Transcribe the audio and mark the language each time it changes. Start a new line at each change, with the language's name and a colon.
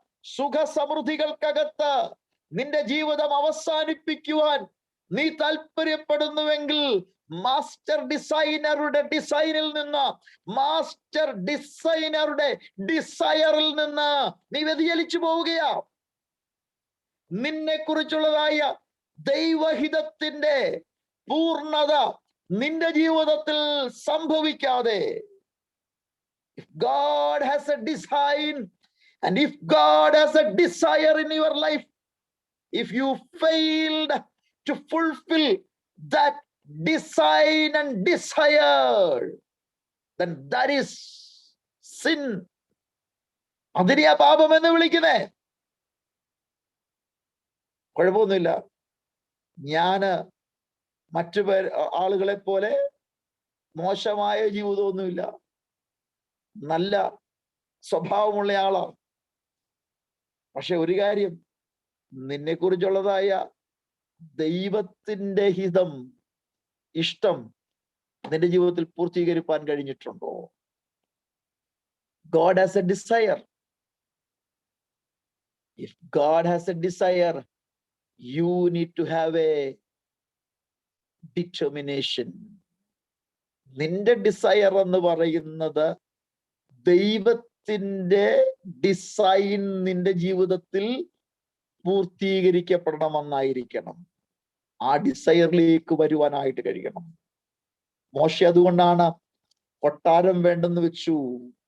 Malayalam: സുഖസമൃദ്ധികൾക്കകത്ത് നിന്റെ ജീവിതം അവസാനിപ്പിക്കുവാൻ നീ താല്പര്യപ്പെടുന്നുവെങ്കിൽ മാസ്റ്റർ ഡിസൈനറുടെ ഡിസൈനിൽ നിന്ന്, മാസ്റ്റർ ഡിസൈനറുടെ ഡിസയറിൽ നിന്ന് നീ വ്യതിചലിച്ചു പോവുകയാ. നിന്നെ കുറിച്ചുള്ളതായ ദൈവഹിതത്തിന്റെ പൂർണ്ണത നിന്റെ ജീവിതത്തിൽ സംഭവിക്കാതെ,
English: if God has a design and if God has a desire in your life, if you failed to fulfill that design and desire, then that is sin.
Malayalam: അതിനെയാ പാപം എന്ന് വിളിക്കുന്നേ. കുഴപ്പമൊന്നുമില്ല, ഞാന് മറ്റു ആളുകളെ പോലെ മോശമായ ജീവിതമൊന്നുമില്ല, നല്ല സ്വഭാവമുള്ള ആളാണ്. പക്ഷെ ഒരു കാര്യം, നിന്നെ കുറിച്ചുള്ളതായ ദൈവത്തിന്റെ ഹിതം, ഇഷ്ടം നിന്റെ ജീവിതത്തിൽ പൂർത്തീകരിക്കാൻ കഴിഞ്ഞിട്ടുണ്ടോ?
English: God has a desire. If God has a desire, you need to have a determination.
Malayalam: നിന്റെ ഡിസയർ എന്ന് പറയുന്നത് ദൈവത്തിന്റെ ഡിസൈൻ നിന്റെ ജീവിതത്തിൽ പൂർത്തീകരിക്കപ്പെടണമെന്നായിരിക്കണം. ആ ഡിസയറിലേക്ക് വരുവാനായിട്ട് കഴിയണം. മോശെ അതുകൊണ്ടാണ് കൊട്ടാരം വേണ്ടെന്ന് വെച്ചു.